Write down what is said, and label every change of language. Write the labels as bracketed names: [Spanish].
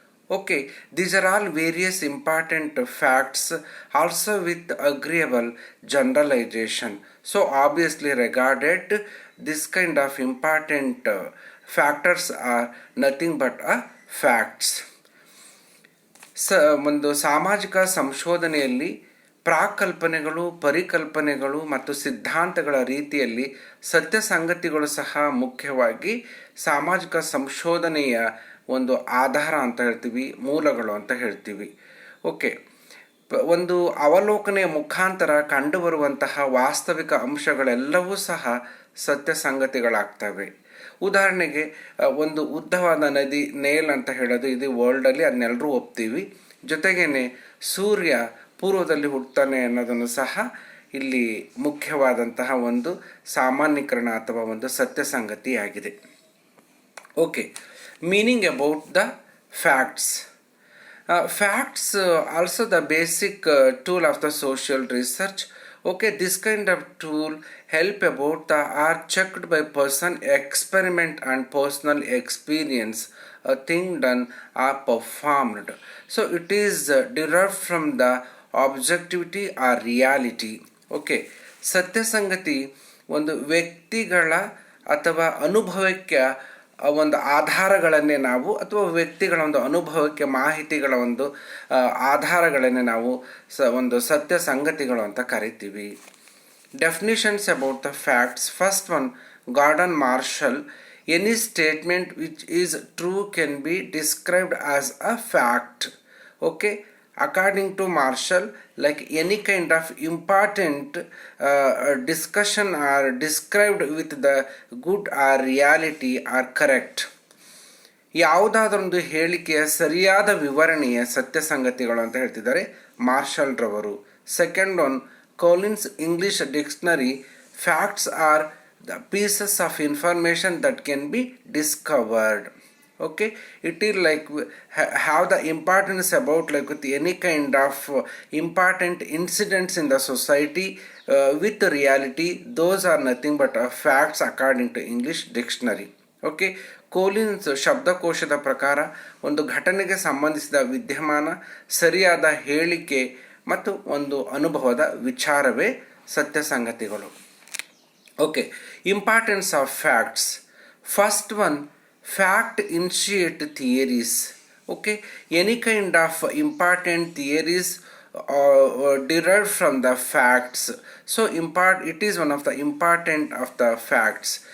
[English] Okay, these are all various important facts, also with agreeable generalization. So obviously regarded this kind of important factors are nothing but facts. [Kannada] ಒಂದು ಸಾಮಾಜಿಕ ಸಂಶೋಧನೆಯಲ್ಲಿ ಪ್ರಾಕಲ್ಪನೆಗಳು, ಪರಿಕಲ್ಪನೆಗಳು ಮತ್ತು ಸಿದ್ಧಾಂತಗಳ ರೀತಿಯಲ್ಲಿ ಸತ್ಯ ಸಂಗತಿಗಳು ಸಹ ಮುಖ್ಯವಾಗಿ ಸಾಮಾಜಿಕ ಸಂಶೋಧನೆಯ ಒಂದು ಆಧಾರ ಅಂತ ಹೇಳ್ತೀವಿ, ಮೂಲಗಳು ಅಂತ ಹೇಳ್ತೀವಿ. ಓಕೆ, ಒಂದು ಅವಲೋಕನೆಯ ಮುಖಾಂತರ ಕಂಡುಬರುವಂತಹ ವಾಸ್ತವಿಕ ಅಂಶಗಳೆಲ್ಲವೂ ಸಹ ಸತ್ಯ ಸಂಗತಿಗಳಾಗ್ತವೆ. ಉದಾಹರಣೆಗೆ ಒಂದು ಉದ್ದವಾದ ನದಿ ನೇಲ್ ಅಂತ ಹೇಳೋದು ಇದು ವರ್ಲ್ಡಲ್ಲಿ ಅದನ್ನೆಲ್ಲರೂ ಒಪ್ತೀವಿ. ಜೊತೆಗೇನೆ ಸೂರ್ಯ ಪೂರ್ವದಲ್ಲಿ ಹುಟ್ಟುತ್ತಾನೆ ಅನ್ನೋದನ್ನು ಸಹ ಇಲ್ಲಿ ಮುಖ್ಯವಾದಂತಹ ಒಂದು ಸಾಮಾನ್ಯೀಕರಣ ಅಥವಾ ಒಂದು ಸತ್ಯ ಸಂಗತಿಯಾಗಿದೆ. [English] Okay, meaning about the facts. Facts also the basic tool of the social research. Okay, this kind of tool help about the are checked by person experiment and personal experience. A thing done or performed. So it is derived from the objectivity or reality. [Kannada] Okay, ಸತ್ಯ ಸಂಗತಿ ಒಂದು ವ್ಯಕ್ತಿಗಳ ಅಥವಾ ಅನುಭವಕ್ಕೆ ಒಂದು ಆಧಾರಗಳನ್ನೇ ನಾವು ಅಥವಾ ವ್ಯಕ್ತಿಗಳ ಒಂದು ಅನುಭವಕ್ಕೆ ಮಾಹಿತಿಗಳ ಒಂದು ಆಧಾರಗಳನ್ನೇ ನಾವು ಒಂದು ಸತ್ಯ ಸಂಗತಿಗಳು ಅಂತ ಕರಿತೀವಿ. [English] Definitions about the facts. First one, Gordon Marshall. Any statement which is true can be described as a fact. Okay, according to Marshall, like any kind of important discussion are described with the good or reality are correct. [Kannada] ಯಾವುದಾದರೊಂದು ಹೇಳಿಕೆಯ ಸರಿಯಾದ ವಿವರಣೆಯ ಸತ್ಯ ಸಂಗತಿಗಳು ಅಂತ ಹೇಳ್ತಿದ್ದಾರೆ marshal ರವರು. [English] Second one, Collins English dictionary. Facts are the pieces of information that can be discovered. Okay, it is like have the importance about like with any kind of important incidents in the society with the reality. Those are nothing but facts according to English dictionary. [Kannada] Okay, Collins ಶಬ್ದಕೋಶದ ಪ್ರಕಾರ ಒಂದು ಘಟನೆಗೆ ಸಂಬಂಧಿಸಿದ ವಿದ್ಯಮಾನ, ಸರಿಯಾದ ಹೇಳಿಕೆ ಮತ್ತು ಒಂದು ಅನುಭವದ ವಿಚಾರವೇ ಸತ್ಯ ಸಂಗತಿಗಳು. [English] Okay, importance of facts. First one, fact initiate theories. Okay, any kind of important theories derived from the facts. So it is one of the important of the facts.